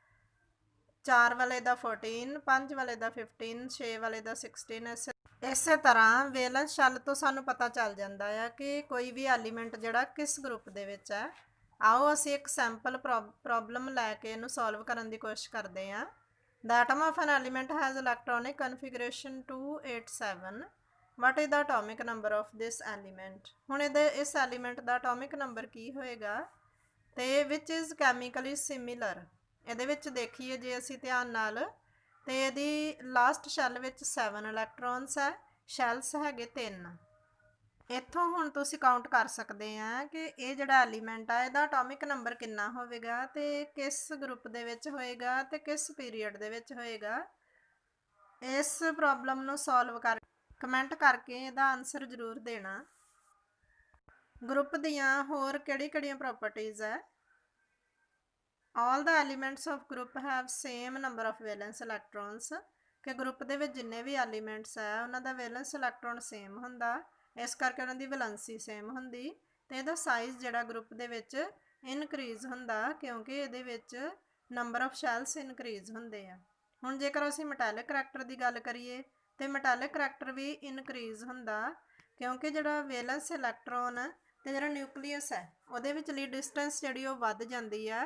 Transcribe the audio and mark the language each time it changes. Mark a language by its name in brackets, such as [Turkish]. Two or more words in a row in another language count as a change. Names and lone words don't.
[Punjabi] 4 ਵਾਲੇ ਦਾ 14, 5 ਵਾਲੇ ਦਾ 15, 6 ਵਾਲੇ ਦਾ 16। ਇਸੇ ਤਰ੍ਹਾਂ [English] valence shell [Punjabi] ਤੋਂ ਸਾਨੂੰ ਪਤਾ ਚੱਲ ਜਾਂਦਾ ਆ ਕਿ ਕੋਈ ਵੀ ਐਲੀਮੈਂਟ ਜਿਹੜਾ ਕਿਸ ਗਰੁੱਪ ਦੇ ਵਿੱਚ ਹੈ। ਆਓ ਅਸੀਂ ਇੱਕ [English] sample problem [Punjabi] ਲੈ ਕੇ ਇਹਨੂੰ ਸੋਲਵ ਕਰਨ ਦੀ ਕੋਸ਼ਿਸ਼ ਕਰਦੇ ਹਾਂ। [English] The atom of an element has electronic configuration 287। What is the atomic number of this element? [Punjabi] ਹੁਣ ਇਸ ਐਲੀਮੈਂਟ ਦਾ [English] atomic number [Punjabi] ਕੀ ਹੋਏਗਾ ਤੇ [English] which is chemically similar। [Punjabi] ਇਹਦੇ ਵਿੱਚ ਦੇਖੀਏ ਜੇ ਅਸੀਂ ਧਿਆਨ ਨਾਲ ਤੇ ਇਹਦੀ [English] last shell [Punjabi] ਵਿੱਚ 7 ਇਲੈਕਟ੍ਰੋਨਸ ਹੈ, ਸ਼ੈਲਸ ਹੈਗੇ 3। ਇੱਥੋਂ ਹੁਣ ਤੁਸੀਂ ਕਾਊਂਟ ਕਰ ਸਕਦੇ ਆ ਕਿ ਇਹ ਜਿਹੜਾ ਐਲੀਮੈਂਟ ਆ ਇਹਦਾ [English] atomic number [Punjabi] ਕਿੰਨਾ ਹੋਵੇਗਾ ਤੇ ਕਿਸ ਗਰੁੱਪ ਦੇ ਵਿੱਚ ਹੋਏਗਾ ਤੇ ਕਿਸ ਪੀਰੀਅਡ ਦੇ ਵਿੱਚ ਹੋਏਗਾ। ਇਸ ਪ੍ਰੋਬਲਮ ਨੂੰ ਸੋਲਵ ਕਰ ਕਮੈਂਟ ਕਰਕੇ ਇਹਦਾ ਆਨਸਰ ਜ਼ਰੂਰ ਦੇਣਾ। ਗਰੁੱਪ ਦੀਆਂ ਹੋਰ ਕਿਹੜੀਆਂ ਪ੍ਰੋਪਰਟੀਜ਼ ਹੈ? [English] All the elements of group have same number of valence electrons। [Punjabi] ਕਿ ਗਰੁੱਪ ਦੇ ਵਿੱਚ ਜਿੰਨੇ ਵੀ ਐਲੀਮੈਂਟਸ ਹੈ ਉਹਨਾਂ ਦਾ [English] valence electron [Punjabi] ਸੇਮ ਹੁੰਦਾ, ਇਸ ਕਰਕੇ ਉਹਨਾਂ ਦੀ ਵੈਲੈਂਸੀ ਸੇਮ ਹੁੰਦੀ ਤੇ ਇਹਦਾ ਸਾਈਜ਼ ਜਿਹੜਾ ਗਰੁੱਪ ਦੇ ਵਿੱਚ ਇਨਕਰੀਜ਼ ਹੁੰਦਾ ਕਿਉਂਕਿ ਇਹਦੇ ਵਿੱਚ [English] number of shells [Punjabi] ਇਨਕਰੀਜ਼ ਹੁੰਦੇ ਆ। ਹੁਣ ਜੇਕਰ ਅਸੀਂ [English] metallic character [Punjabi] ਦੀ ਗੱਲ ਕਰੀਏ ਤੇ [English] metallic character [Punjabi] ਵੀ ਇਨਕਰੀਜ਼ ਹੁੰਦਾ ਕਿਉਂਕਿ ਜਿਹੜਾ [English] valence electron [Punjabi] ਤੇ ਜਿਹੜਾ ਨਿਊਕਲੀਅਸ ਹੈ ਉਹਦੇ ਵਿਚਲੀ ਡਿਸਟੈਂਸ ਜਿਹੜੀ ਉਹ ਵੱਧ ਜਾਂਦੀ ਹੈ।